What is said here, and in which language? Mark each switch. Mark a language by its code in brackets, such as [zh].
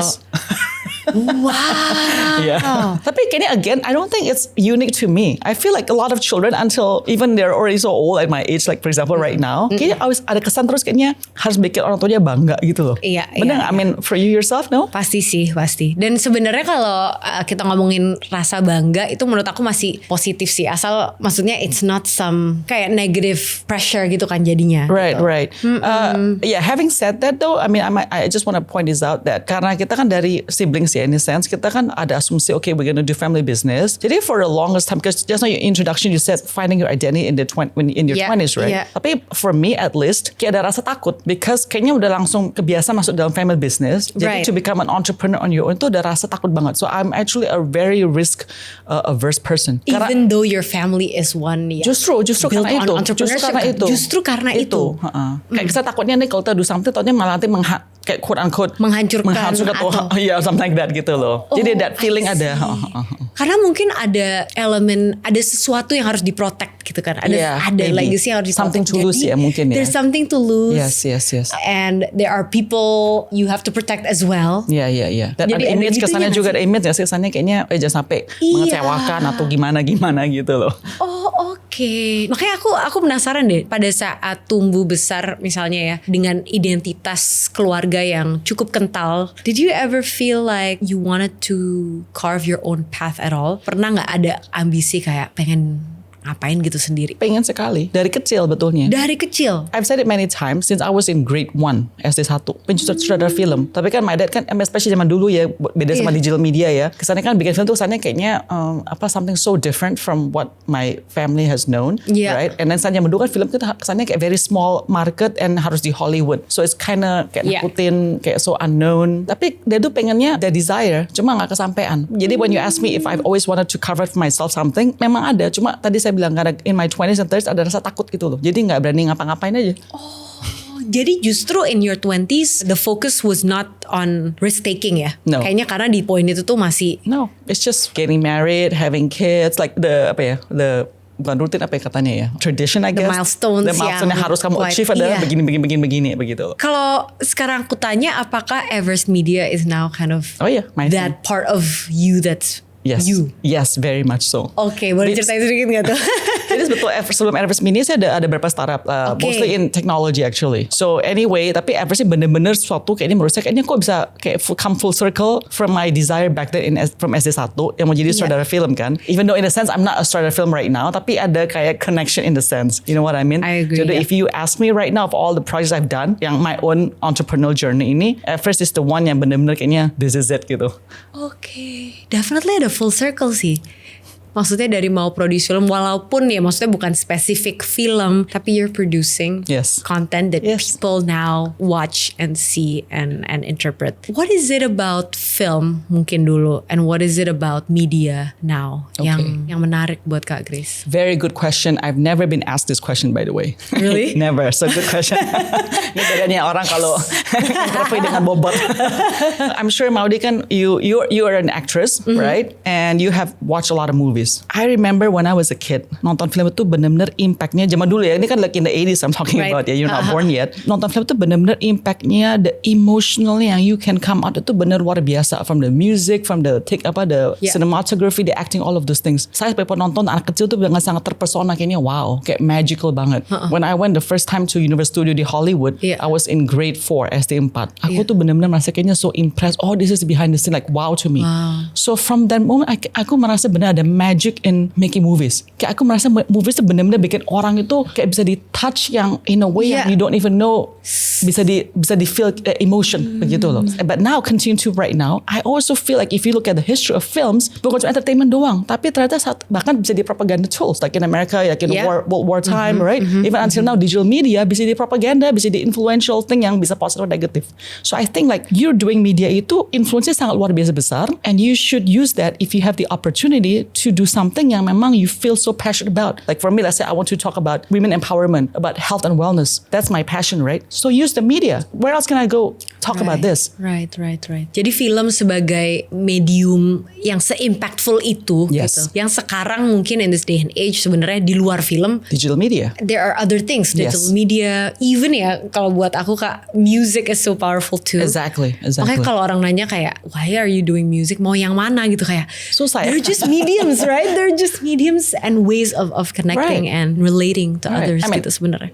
[en] Yes. Wow. Yeah. [id] Tapi kayaknya [en] again, I don't think it's unique to me. I feel like a lot of children until even they're already so old at my age, like for example right now, [id] kayaknya always ada kesan terus kayaknya harus bikin orang tuanya bangga gitu loh. Iya. Bener? [en] I mean, for you yourself, no? [id] Pasti sih, pasti. Dan sebenarnya kalau kita ngomongin rasa bangga itu menurut aku masih positif sih. Asal maksudnya [en] it's not some [id] kayak [en] negative pressure [id] gitu kan jadinya. [en] Right, [id] gitu. [en] right. Yeah, having said that though, I mean, I just want to point this out that [id] karena kita kan dari [en] siblings ya, in a sense, [id] kita kan ada asumsi, [en] okay, we're gonna do family business. [id] Jadi [en] for the longest time, because just now your introduction, you said finding your identity in your 20s, right? Yeah. [id] Tapi [en] for me at least, [id] kayak ada rasa takut [en] because [id] kayaknya udah langsung kebiasa masuk dalam family business. Jadi [en] to become an entrepreneur on your own [id] itu ada rasa takut banget. [en] So I'm actually a very risk averse person. Even though your family is one, [id] justru karena itu. Justru karena itu. Kayak kita takutnya nih kalau kita [en] do something, [id] takutnya malah nanti kayak [en] quote unquote [id] menghancurkan atau [en] something like that [id] gitu loh. Jadi [en] that feeling [id] ada. Karena mungkin ada elemen, ada sesuatu yang harus diprotect gitu kan. Ada legacy yang harus diprotect. [en] Something to lose [id] ya mungkin ya. [en] There's something to lose. Yes. And there are people you have to protect as well. [id] Iya. Dan ada image kesannya juga, ada image ya kesannya kayaknya jangan sampai mengecewakan atau gimana gitu loh. Oh, oke. Oke. Makanya aku penasaran deh pada saat tumbuh besar misalnya ya dengan identitas keluarga yang cukup kental. [en] Did you ever feel like you wanted to carve your own path at all? [id] Pernah nggak ada ambisi kayak pengen ngapain gitu sendiri? Pengen sekali. Dari kecil betulnya. Dari kecil? [en] I've said it many times since I was in grade 1 SD1. Sutradara film. [id] Tapi kan my dad kan, [en] especially [id] zaman dulu ya, beda sama digital media ya. Kesannya kan bikin film tuh kesannya kayaknya [en] something so different from what my family has known. Right? And then [id] zaman dulu kan film itu kesannya kayak [en] very small market and [id] harus di Hollywood. [en] So it's kinda [id] kayak nakutin, kayak [en] so unknown. [id] Tapi dia tuh pengennya, [en] their desire, [id] cuma gak kesampean. Jadi [en] when you ask me if I've always wanted to cover for myself something, [id] memang ada. Cuma tadi saya bilang karena [en] in my 20s and 30s [id] ada rasa takut gitu loh. Jadi gak berani ngapa-ngapain aja. Jadi justru [en] in your 20s the focus was not on risk taking ya? No. [id] Kayaknya karena di poin itu tuh masih... [en] No, it's just getting married, having kids, like the [id] bukan rutin apa ya katanya ya, [en] tradition I guess. The milestones [id] yang harus kamu achieve adalah begini begitu. Kalau sekarang aku tanya, apakah [en] Everest Media is now kind of that part of you that's you? Yes, very much so. [id] Oke, boleh ceritain sedikit nggak tuh? Jadi sebetulnya sebelum Everest Media saya ada beberapa startup, [en] mostly in technology actually. So anyway, [id] tapi Everest bener-bener suatu kayaknya menurut saya kayaknya kok bisa kayak [en] come full circle from my desire back then [id] from SD1 yang mau jadi sutradara film kan. Even though in a sense I'm not a sutradara film right now, tapi ada kayak connection in the sense. [en] You know what I mean? I agree. Jadi if you ask me right now of all the projects I've done, yang my own entrepreneurial journey ini, Everest is the one [id] yang bener-bener kayaknya [en] this is it [id] gitu. Oke, definitely ada full circle sih. Maksudnya dari mau produce film, walaupun ya maksudnya bukan spesifik film, tapi [en] you're producing content that people now watch and see and interpret. What is it about film [id] mungkin dulu, [en] and what is it about media now [id] yang menarik buat [en] Kak Grace? Very good question. I've never been asked this question by the way. Really? Never. So good question. [id] Ini bedanya orang kalau dengan bobot. [en] I'm sure Maudy kan you are an actress, right? And you have watched a lot of movies. I remember when I was a kid, [id] nonton film itu benar-benar impactnya zaman dulu ya. [en] Ini kan like in the 80s I'm talking about ya. You're not born yet. [id] Nonton film itu benar-benar impactnya, [en] the emotional [id] yang [en] you can come out [id] itu benar luar biasa. [en] From the music, from the cinematography, the acting, all of those things. [id] Saya sebagai penonton anak kecil tuh dengan sangat terpesona kayaknya wow, kayak magical banget. [en] When I went the first time to Universal Studio di Hollywood, I was in grade 4 SD 4. [id] Aku tuh benar-benar merasa kayaknya [en] so impressed. Oh, this is behind the scene, like wow to me. So from that moment [id] aku merasa benar ada [en] magic in making movies. [id] Kayak aku merasa movies itu benar-benar bikin orang itu kayak bisa di touch yang [en] in a way [id] yang [en] you don't even know [id] bisa di feel emotion begitu loh. [en] But now continue to right now, I also feel like if you look at the history of films, [id] bukan cuma entertainment doang, tapi ternyata bahkan bisa di [en] propaganda tools like in America, like in World War time, right? Even until now digital media bisa di propaganda, bisa di influential thing [id] yang bisa [en] positive or negative. So I think like you're doing media [id] itu influence-nya sangat luar biasa besar, [en] and you should use that if you have the opportunity to do something [id] yang memang [en] you feel so passionate about. Like for me, let's say I want to talk about women empowerment, about health and wellness. That's my passion, right? So use the media. Where else can I go talk about this? Right. [id] Jadi film sebagai medium yang se-impactful itu gitu. Yang sekarang mungkin [en] in this day and age [id] sebenarnya di luar film, [en] digital media. There are other things, digital media, even [id] ya kalau buat aku Kak, [en] music is so powerful too. Exactly. [id] Makanya kalau orang nanya kayak, [en] why are you doing music? [id] Mau yang mana gitu kayak. Susah ya. [en] They're just mediums, right? They're just mediums and ways of connecting and relating to others [id] gitu sebenarnya.